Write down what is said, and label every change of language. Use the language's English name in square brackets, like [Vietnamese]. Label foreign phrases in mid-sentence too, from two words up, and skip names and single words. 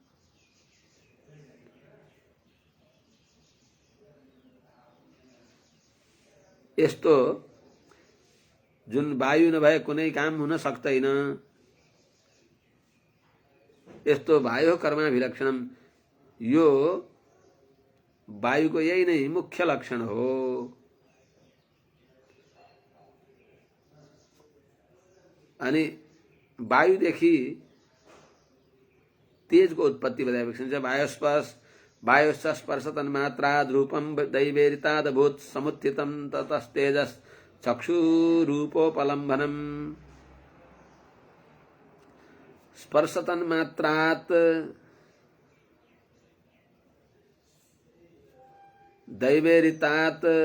[Nepali] यस्तो जुन वायु नभए कुनै काम हुन सक्दैन, यस्तो वायु कर्माभिलक्षणम, यो वायुको यही नै मुख्य लक्षण हो। अनि वायुदेखि तेजको उत्पत्ति बताएपछि छ। [Sanskrit] वायुश्च स्पर्श तन्मात्राद् रूपं दैवेरिताद् भूत समुत्थितं ततस्तेजस् चक्षुरूपोपलम्भनम्। स्पर्श तन्मात्रात् दैवेरितात्